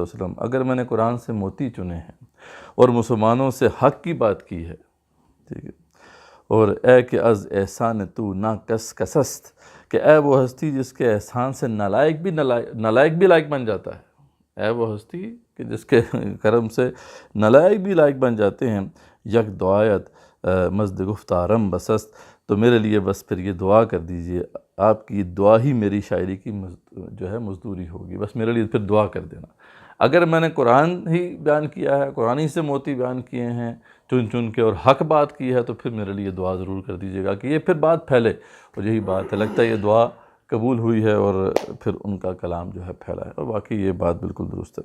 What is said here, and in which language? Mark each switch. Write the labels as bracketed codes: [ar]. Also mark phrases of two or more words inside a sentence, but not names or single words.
[ar] علیہ وسلم، [ur] اگر میں نے قرآن سے موتی چنے ہیں اور مسلمانوں سے حق کی بات کی ہے، ٹھیک ہے، اور اے [fa] کہ از احسان تو نا کس کسست، [ur] کہ اے وہ ہستی جس کے احسان سے نالائق بھی لائق بن جاتا ہے، اے وہ ہستی کہ جس کے کرم سے نالائق بھی لائق بن جاتے ہیں، [fa] یک دعایت مزد گفتارم بسست، [ur] تو میرے لیے بس پھر یہ دعا کر دیجئے، آپ کی دعا ہی میری شاعری کی جو ہے مزدوری ہوگی، بس میرے لیے پھر دعا کر دینا۔ اگر میں نے قرآن ہی بیان کیا ہے، قرآن ہی سے موتی بیان کیے ہیں چن چن کے، اور حق بات کی ہے، تو پھر میرے لیے دعا ضرور کر دیجیے گا کہ یہ پھر بات پھیلے، اور یہی بات ہے، لگتا ہے یہ دعا قبول ہوئی ہے اور پھر ان کا کلام جو ہے پھیلا ہے، اور واقعی یہ بات بالکل درست ہے۔